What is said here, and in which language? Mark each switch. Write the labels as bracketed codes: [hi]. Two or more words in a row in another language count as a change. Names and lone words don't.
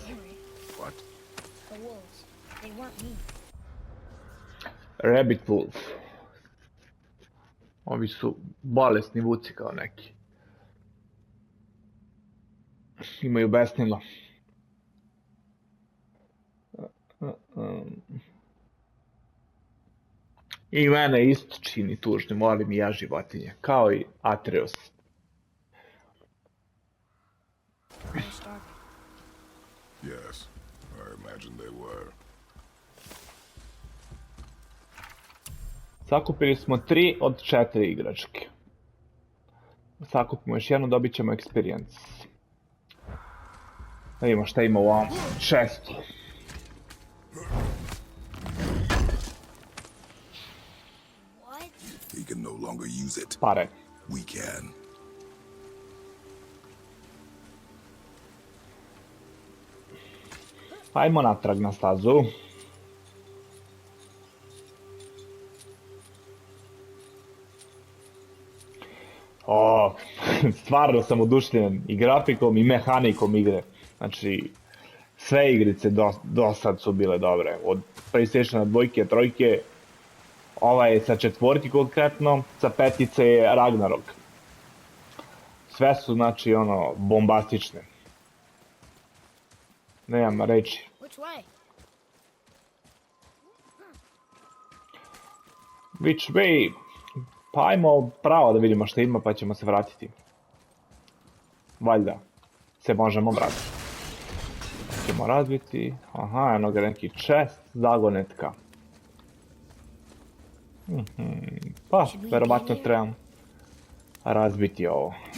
[en] What? The wolves. They weren't me. Rabbit Wolf. [sr] Ovi su bolesni vuci kao neki. Imaju besnilo. I mene isto čini tužnim, volim i ja životinje, kao i Atreus. [en] They're starving. Yes, I imagine they were. [sr] Sakupili smo 3 od 4 igračke. Sakupimo još jednu, dobit ćemo experience. Da vidimo šta ima u ovom chestu. [en] What? He can no longer use it. [sr] Pare. [en] We can. [sr] Ajmo natrag na stazu. O, stvarno sam oduševljen i grafikom i mehanikom igre. Znači, Sve igrice do sad su bile dobre. Od PlayStationa 2, 3, ova je sa 4 konkretno, sa 5 je Ragnarok. Sve su, znači, ono, bombastične. Nemam reći. [en] Which way? Which way? [sr] Pa ajmo pravo da vidimo što ima, pa ćemo se vratiti. Valjda se možemo vratiti. Ćemo razbiti. Aha, eno ga neki chest, zagonetka. Pa, verovatno trebam razbiti ovo.